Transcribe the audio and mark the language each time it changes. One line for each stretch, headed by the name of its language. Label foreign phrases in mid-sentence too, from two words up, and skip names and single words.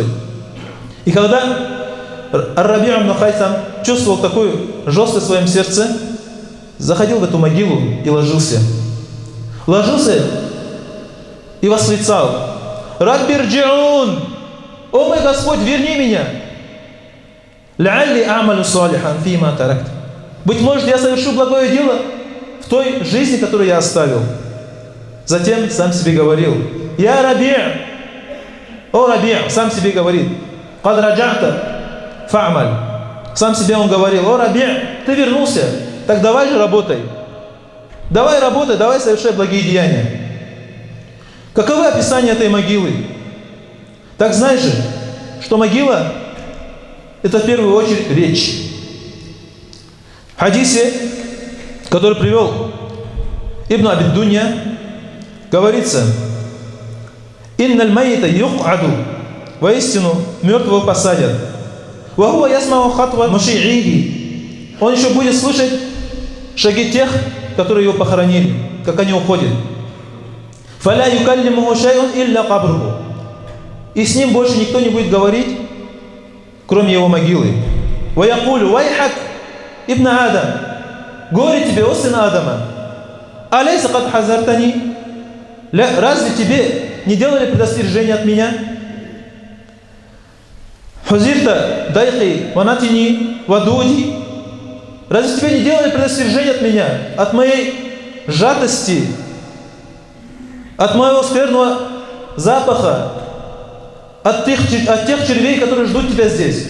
Russian: И когда Ар-Раби' ибн Хайсам чувствовал такую жесткость в своем сердце, заходил в эту могилу и ложился. Ложился и восклицал:
Arabic: «رب ارجعون!
Russian: О мой Господь, верни меня!
Arabic: لعلي أعمل صالحا فيما تركت.
Russian: Быть может, я совершу благое дело в той жизни, которую я оставил». Затем сам себе говорил: «Я Раби', о Раби'», сам себе говорит,
Arabic: «قد رجعت فاعمل».
Russian: Сам себе он говорил: «О Раби', ты вернулся, так давай же работай. Давай работай, давай совершай благие деяния». Каковы описания этой могилы? Так знаешь же, что могила – это в первую очередь речь. В хадисе, который привел Ибн Аби Дунья, говорится:
Arabic: «إن الميت يقعد»,
Russian: воистину мертвого посадят.
Arabic: «وهو يسمع خطو مشيعيه»,
Russian: он еще будет слышать шаги тех, которые его похоронили, как они уходят.
Arabic: «فلا يكلمه شيء إلا قبره»,
Russian: и с ним больше никто не будет говорить, кроме его могилы.
Arabic: «ويقول ويحك ابن آدم»,
Russian: горе тебе, о сын Адама.
Arabic: «أليس قد حذرتني»,
Russian: разве тебе не делали предостережение от меня?
Arabic: «حذرت ضيقي ونتني ودودي»,
Russian: разве тебе не делали предостережение от меня, от моей сжатости, от моего скверного запаха, от тех червей, которые ждут тебя здесь?